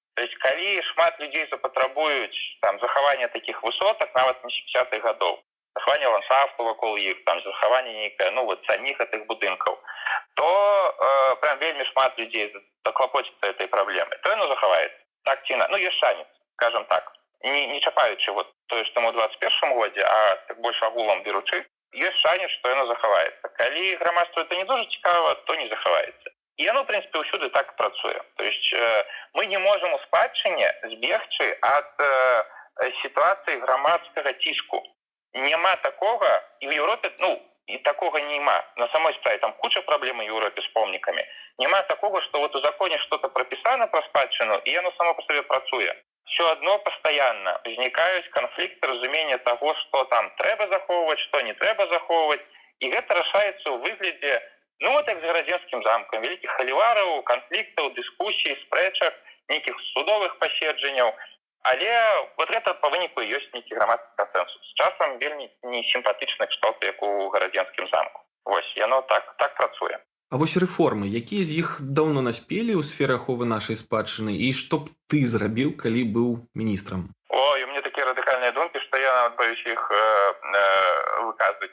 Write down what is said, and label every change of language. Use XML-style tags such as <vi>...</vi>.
<be>То есть, калі шмат людзей запатрабуюць там захавання такіх высотак, нават не 50-х гадоў, захавання ландшафту вакол іх, там захавання нейкае, ну вот саміх гэтых будынкаў, то прям вельмі шмат людзей заклапоціцца этой праблемай, то яно захаваецца. Так ці ну ёсць шанец, скажем так, не чапаючы вот тое, што мы ў 21 годзе, а так больш агулам беручы, ёсць шанец, што яно захаваецца. Калі грамадству это не дуже цікава, то не захаваецца. І яно,</be> <ru>в принципе,</ru> <be>ўсюды так працуе. То есть мы не можам у спадчыне збегчы ад сітуацыі грамадскага ціску. Нема такога, і</be> <ru>в Европе,</ru> <be>ну, і такога нема. На самой справе там куча праблем у Европе з помнікамі. Нема такога, што вот у законе</be> <ru>что-то</ru> <be>прапісана пра спадчыну, і яно само по сабе працуе.</be> <ru>Все одно постоянно возникают конфликты разумения того, что там</ru> <be>трэба захоўваць,</be> <ru>что не трэба захоўваць.</ru> <be>И гэта рашаецца ў выглядзе Ну, вот як з гарадзенскім замкам, вялікіх халівараў, канфліктаў, дыскусій, спрэчак, нейкіх судовых паседжанняў. Але вот гэта па выніку ёсць нейкі грамадскі кансэнсус. Часам вельмі несімпатычны кшталт, як у гарадзенскім замку. Вось, яно так працуе. А вось рэформы, якія з іх даўно наспелі ў сферы аховы нашай спадчыны і што б ты зрабіў, калі быў міністрам?</be> <ru>Ой, у меня такие радикальные думки, что я</ru> <be>нават</be> <ru>боюсь их выказывать.</ru>